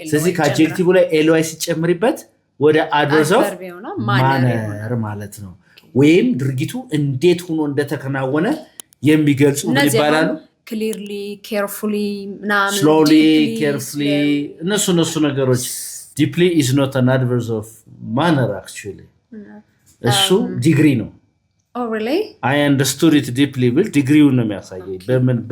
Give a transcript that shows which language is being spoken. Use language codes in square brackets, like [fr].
[am] ስለዚህ ከአድጀክቲቭ ላይ ly ሲጨምርበት ወደ adverb of manner ማለት ነው ወይም ድርጊቱ እንዴት ሆኖ እንደተከናወነ የሚገልጹ ምን ይባላሉ [en] clearly carefully slowly carefully [am] እነሱ ነገሮች [en] deeply is not an adverb of manner actually [am] እሱ ዲግሪ ነው [en] oh really I understood it deeply [am] ብል ዲግሪው ነው የሚያሳየው በምን